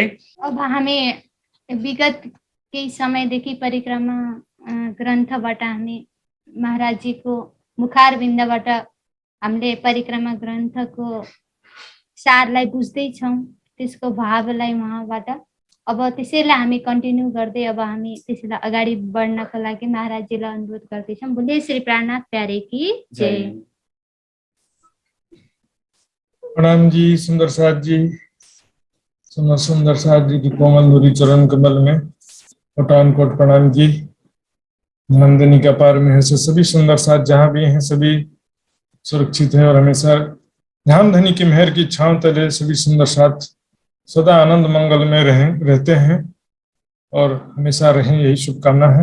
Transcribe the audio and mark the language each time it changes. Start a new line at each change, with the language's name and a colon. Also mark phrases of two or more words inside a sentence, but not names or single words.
Nepali: अब हामी विगत केही समयदेखि परिक्रमा ग्रन्थबाट हामी महाराजजीको मुखारविन्दबाट हामीले परिक्रमा ग्रन्थको सारलाई बुझ्दैछौँ, त्यसको भावलाई उहाँबाट। अब त्यसैलाई हामी कन्टिन्यू गर्दै अब हामी त्यसैलाई अगाडि बढ्नको लागि महाराजजीलाई अनुरोध गर्दैछौँ।
Hindi: बोले श्री प्राणनाथ प्यारे की जय। प्रणाम जी सुंदर साथ जी। सुंदर साथ जी की कोमल धुरी चरण कमल में कोटान कोट प्रणाम जी। नंदनी का पार में है से सभी सुंदर साथ जहाँ भी हैं सभी सुरक्षित हैं और हमेशा ध्यान धनी की मेहर की छांव तले सभी सुंदर साथ सदा आनंद मंगल में रहते हैं और हमेशा रहें, यही शुभकामना है।